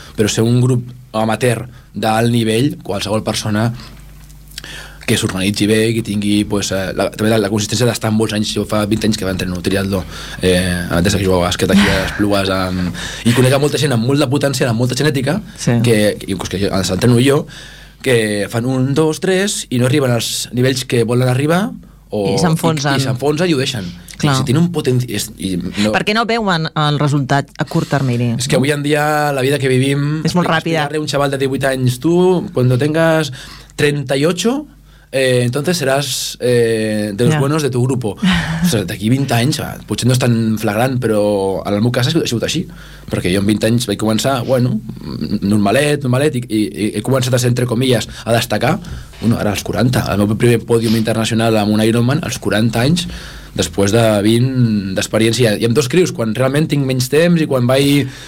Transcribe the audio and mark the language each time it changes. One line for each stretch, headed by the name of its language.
Catalan: Però ser un grup amateur d'alt nivell, qualsevol persona que s'organitzi bé, que tingui pues, la consistència d'estar molts anys, jo fa 20 anys que va entrenar un triatló, des que jugava bàsquet aquí a les Plugues, i conec molta gent amb molt de potencial, amb molta genètica, sí, que els entreno jo, que fan un, dos, tres, i no arriben als nivells que volen arribar, o, i s'enfonsen. I s'enfonsen i ho deixen. Si tenen un potencial... No. Per què no veuen el resultat a curt termini? És que avui en dia la vida que vivim... És molt ràpida. Un xaval de 18 anys, tu, quan
Spanish: tengas
Catalan: 38...
Spanish: entonces serás de los buenos de tu grupo.
Catalan: O sea, d'aquí 20 anys, potser no és tan flagrant, però en el meu cas ha sigut així, perquè jo en 20 anys vaig començar, bueno, normalet, i he començat a ser,
Spanish: entre comillas,
Catalan: a destacar, bueno, ara als 40, el meu primer pòdium internacional amb un Ironman, als 40 anys, després de 20 d'experiència, i amb dos crios, quan realment tinc menys temps i quan vaig...